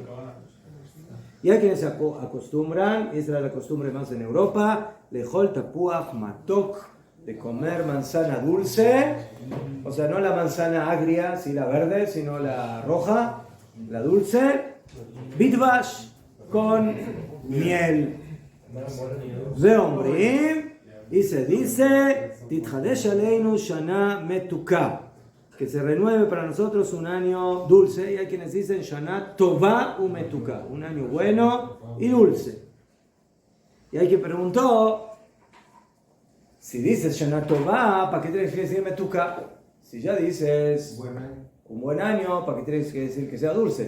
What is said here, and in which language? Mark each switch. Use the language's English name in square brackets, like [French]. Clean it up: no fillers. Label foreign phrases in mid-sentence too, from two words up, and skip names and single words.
[Spanish] Y hay quienes se acostumbran, y esa es la costumbre más en Europa, [Hebrew] לאכול תפוח מתוק, [Spanish] de comer manzana dulce, o sea, no la manzana agria, sí la verde, sino la roja, la dulce, bitvash, con miel. Veombrim, y se dice, [Hebrew] תתחדש עלינו שנה מתוקה, [Spanish] que se renueve para nosotros un año dulce, y hay quienes dicen [Hebrew] שנה טובה ומתוקה, [Spanish] un año bueno y dulce. Y hay quien preguntó, si dices [Hebrew] שנה טובה, [Spanish] ¿para qué tienes que decir Metuka? Si ya dices un buen año, ¿para qué tienes que decir que sea dulce?